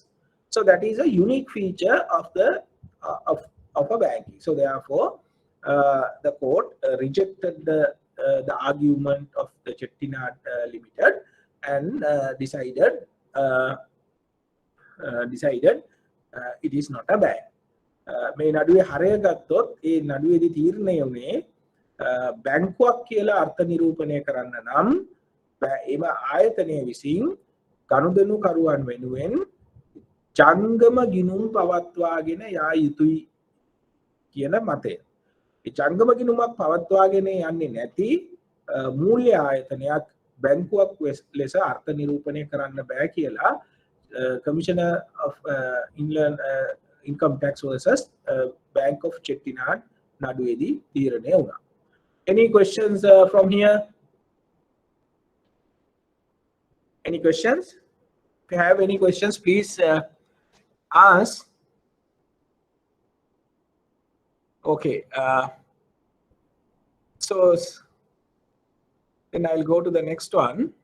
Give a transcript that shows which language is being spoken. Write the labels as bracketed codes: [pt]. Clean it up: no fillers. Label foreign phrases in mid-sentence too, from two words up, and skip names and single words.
[en] So that is a unique feature of the of a banking. So therefore, the court rejected the argument of the Chettinad Limited and decided it is not a bank. [si] මේ නඩුවේ හරය ගත්තොත් ඒ නඩුවේදී තීරණය වුණේ බැංකුවක් කියලා අර්ථ නිරූපණය කරන්න නම් එම ආයතනය විසින් ගනුදෙනුකරුවන් වෙනුවෙන් ජංගම ගිණුම් පවත්වාගෙන යා යුතුයි කියන මතය. ඒ ජංගම ගිණුමක් පවත්වාගෙන යන්නේ නැති මූල්‍ය ආයතනයක් බැංකුවක් ලෙස අර්ථ නිරූපණය කරන්න බෑ කියලා Commissioner of Inland Income Tax versus Bank of Chettinad නඩුවේදී තීරණය වුණා. [en] Any questions from here? Any questions? If you have any questions, please ask. Okay. So then I'll go to the next one.